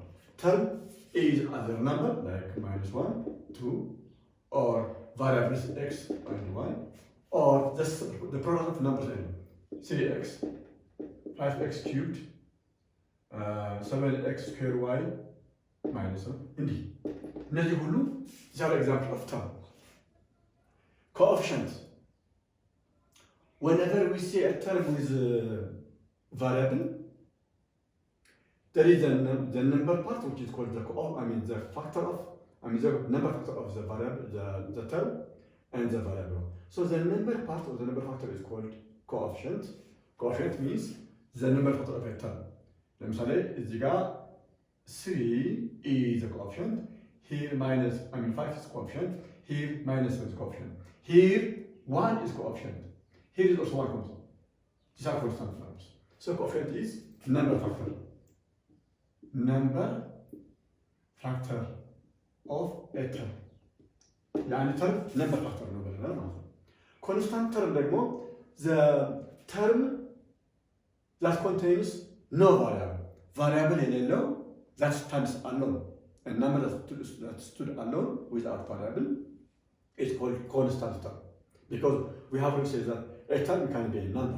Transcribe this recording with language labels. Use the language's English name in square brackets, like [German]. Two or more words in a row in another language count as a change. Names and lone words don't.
[English] Term is other number like -1, 2, or variables x and y, or the product of numbers n. 3x, 5x cubed, 7x square y -1. Indeed. [Amharic] እነዚህ ሁሉ [English] these are examples of term. Coefficient. Whenever we see a term with variable, there is the number part which is called the factor of, the number factor of the variable, the term and the variable. So the number part of the number factor is called coefficient. Coefficient means the number factor of a term. [Amharic] ለምሳሌ እዚህ ጋር [English] 3 is the coefficient. Here 5 is coefficient. Here -7 is coefficient. Here 1 is coefficient. Here is also 1 constant. These are constant numbers. So coefficient is number factor. Number factor of a term. يعني term number factor [Amharic] ነው ብለናል ማለት ነው። [English] Constant term ደግሞ the term that contains no variable. Variable የሌለው that stands alone. A number that stood alone without variable is called constant term. Because we have to say that a term can be a number.